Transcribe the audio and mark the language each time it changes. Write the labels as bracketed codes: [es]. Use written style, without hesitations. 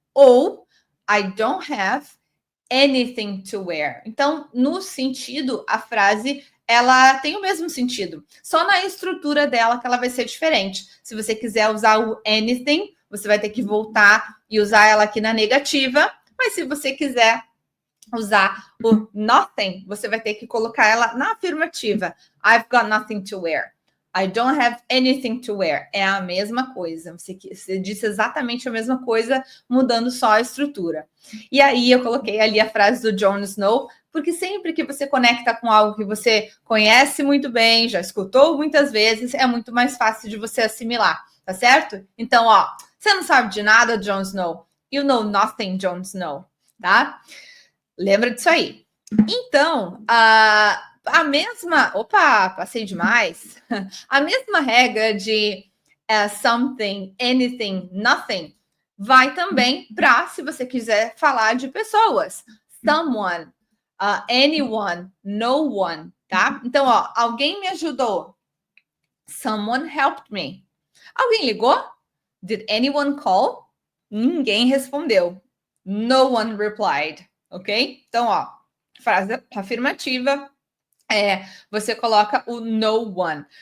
[en] Ou I don't have anything to wear. [pt] Então, no sentido, a frase ela tem o mesmo sentido. Só na estrutura dela que ela vai ser diferente. Se você quiser usar o anything, você vai ter que voltar e usar ela aqui na negativa. Mas se você quiser usar o nothing, você vai ter que colocar ela na afirmativa. [en] I've got nothing to wear. I don't have anything to wear. [pt] É a mesma coisa. Você disse exatamente a mesma coisa, mudando só a estrutura. E aí eu coloquei ali a frase do Jon Snow, porque sempre que você conecta com algo que você conhece muito bem, já escutou muitas vezes, é muito mais fácil de você assimilar, tá certo? Então, ó, você não sabe de nada, Jon Snow. [en] You know nothing, Jon Snow, tá? [pt] Lembra disso aí. Então, a mesma... Opa, passei demais. A mesma regra de something, anything, nothing, vai também para, se você quiser falar de pessoas. [en] Someone, anyone, no one, tá? [pt] Então, ó, alguém me ajudou. [en] Someone helped me. [pt] Alguém ligou? [en] Did anyone call? [pt] Ninguém respondeu. [en] No one replied. Ok? [pt] Então, ó, frase afirmativa, você coloca o no one.